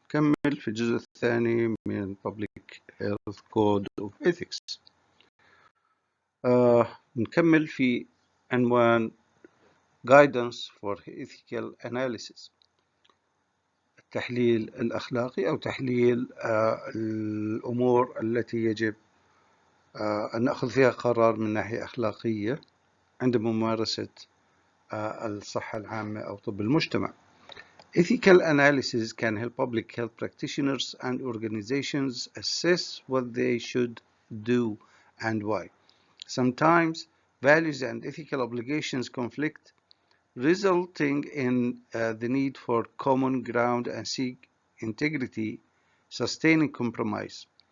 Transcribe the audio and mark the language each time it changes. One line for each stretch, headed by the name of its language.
Arabic: نكمل في الجزء الثاني من Public Health Code of Ethics. نكمل في عنوان Guidance for Ethical Analysis، التحليل الأخلاقي أو تحليل الأمور التي يجب أن نأخذ فيها قرار من ناحية أخلاقية عند ممارسة الصحة العامة أو طب المجتمع.
English: Ethical analysis can help public health practitioners and organizations assess what they should do and why. Sometimes values and ethical obligations conflict, resulting in the need for common ground and seek integrity, sustaining compromise.